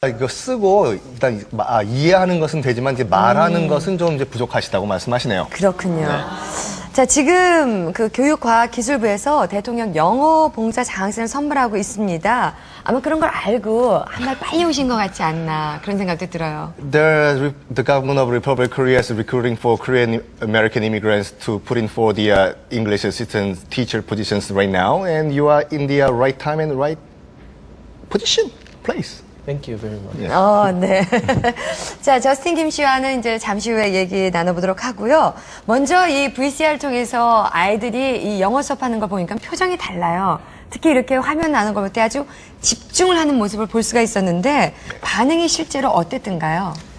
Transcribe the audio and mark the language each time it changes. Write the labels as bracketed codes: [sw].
[ko] 이거 쓰고 일단 이해하는 것은 되지만 이제 말하는 것은 좀 이제 부족하시다고 말씀하시네요. 그렇군요. 자, 지금 그 교육과학기술부에서 대통령 영어 봉사 장학생을 선물하고 있습니다. 아마 그런 걸 알고 한 발 빨리 오신 것 같지 않나 그런 생각도 들어요. [en] The government of Republic of Korea is recruiting for Korean American immigrants to put in for the English assistant teacher positions right now, and you are in the right time and right position, place. Thank you very much. [ko] 네. 자, 저스틴 김 씨와는 이제 잠시 후에 얘기 나눠보도록 하고요. 먼저 이 VCR 통해서 아이들이 이 영어 수업하는 걸 보니까 표정이 달라요. 특히 이렇게 화면 나는 걸 볼 때 아주 집중을 하는 모습을 볼 수가 있었는데 반응이 실제로 어땠던가요?